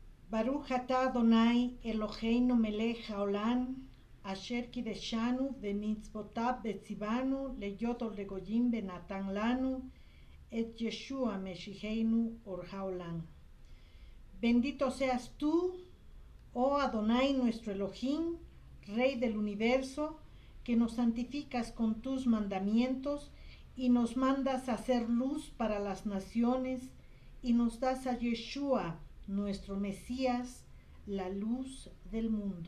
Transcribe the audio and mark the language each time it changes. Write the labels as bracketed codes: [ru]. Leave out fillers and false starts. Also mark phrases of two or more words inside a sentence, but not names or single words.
[he] ברוך אתה אדני אלהינו מלך העולם אשר קדשנו במצותיו וצונו להיות לגוים ונתן לנו את ישוע משיחנו אור העולם. [es] Bendito seas tú, oh Adonai nuestro Elohim, Rey del universo, que nos santificas con tus mandamientos y nos mandas a hacer luz para las naciones y nos das a Yeshua, nuestro Mesías, la luz del mundo.